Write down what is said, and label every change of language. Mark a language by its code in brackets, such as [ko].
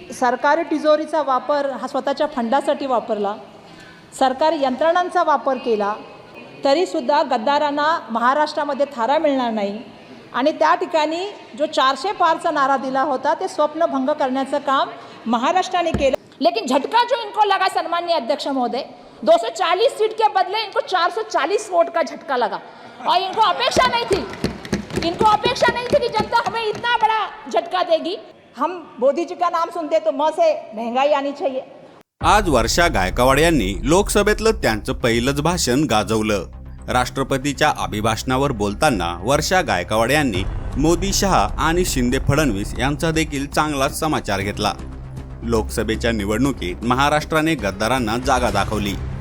[mr] सरकारी तिजोरीचा वापर हा स्वतःच्या फंडासाठी वापरला, सरकारी यंत्रणांचा वापर केला, तरीसुद्धा गद्दारांना महाराष्ट्रामध्ये थारा मिळणार नाही आणि त्या ठिकाणी जो 400 पारचा नारा दिला होता ते स्वप्नभंग करण्याचं काम महाराष्ट्राने केलं। [hi] लेकिन झटका जो इनको लगा सन्माननीय अध्यक्ष महोदय, 240 सीट के बदले इनको 440 वोट का झटका लगा और इनको अपेक्षा नहीं थी कि जनता हमें इतना बड़ा झटका देगी। हम मोदी जी का नाम सुनते तो म से महंगाई आनी चाहिए। [mr] आज वर्षा गायकवाड यांनी लोकसभेतलं त्यांचं पहिलंच भाषण गाजवलं। राष्ट्रपतीच्या अभिभाषणावर बोलताना वर्षा गायकवाड यांनी मोदी, शहा आणि शिंदे फडणवीस यांचा देखील चांगलाच समाचार घेतला। लोकसभेच्या निवडणुकीत महाराष्ट्राने गद्दारांना जागा दाखवली।